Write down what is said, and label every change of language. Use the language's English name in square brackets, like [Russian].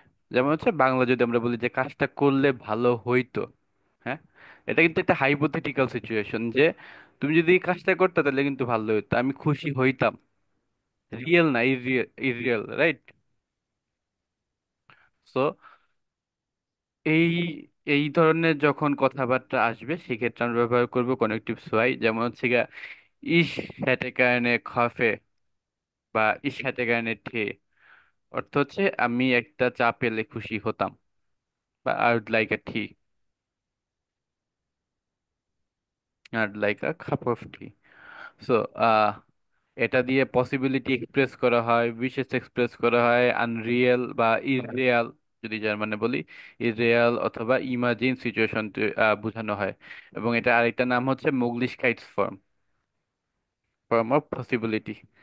[Bangla] যেমন হচ্ছে বাংলা যদি আমরা বলি যে কাজটা করলে ভালো হইতো, হ্যাঁ, এটা কিন্তু একটা হাইপোথেটিক্যাল সিচুয়েশন যে তুমি যদি এই কাজটা করতে তাহলে কিন্তু ভালো হইতো, আমি খুশি হইতাম। রিয়েল না, ইরিয়েল, ইরিয়েল, রাইট? সো এই এই ধরনের যখন কথাবার্তা আসবে সেক্ষেত্রে আমরা ব্যবহার করব কনেকটিভ সোয়াই। যেমন হচ্ছে গিয়া [German] ইস hätte gerne Kaffee [Bangla] বা [German] ইস hätte gerne Tee, [Bangla] অর্থ হচ্ছে আমি একটা চা পেলে খুশি হতাম, বা [English] I would like a tea, I'd like a cup of tea. [Bangla] So এটা দিয়ে পসিবিলিটি এক্সপ্রেস করা হয়, বিশেষ এক্সপ্রেস করা হয়, আনরিয়েল বা ইররিয়াল, যদি জার্মানে বলি ইররিয়াল অথবা ইমাজিন সিচুয়েশন বোঝানো হয়। এবং এটা আরেকটা নাম হচ্ছে মোগলিশকাইটস ফর্ম, ফর্ম অফ পসিবিলিটি।